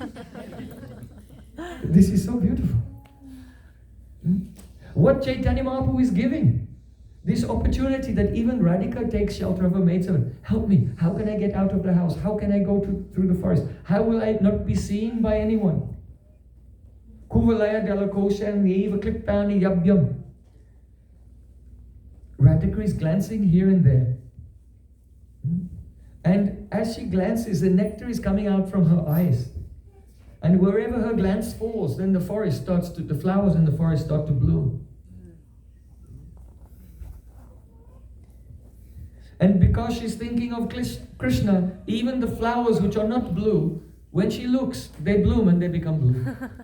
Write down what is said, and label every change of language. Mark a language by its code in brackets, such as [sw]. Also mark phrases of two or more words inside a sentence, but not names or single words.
[en] This is so beautiful. What Chaitanya Mahaprabhu is giving, this opportunity that even Radhika takes shelter of her maidservant. Help me, how can I get out of the house? How can I go through the forest? How will I not be seen by anyone? [sa] Kuvalaya dalakosha neva kliptani yabhyam. [en] Radhika is glancing here and there. And as she glances, the nectar is coming out from her eyes. And wherever her glance falls, then the flowers in the forest start to bloom. And because she's thinking of Krishna, even the flowers which are not blue, when she looks, they bloom and they become blue.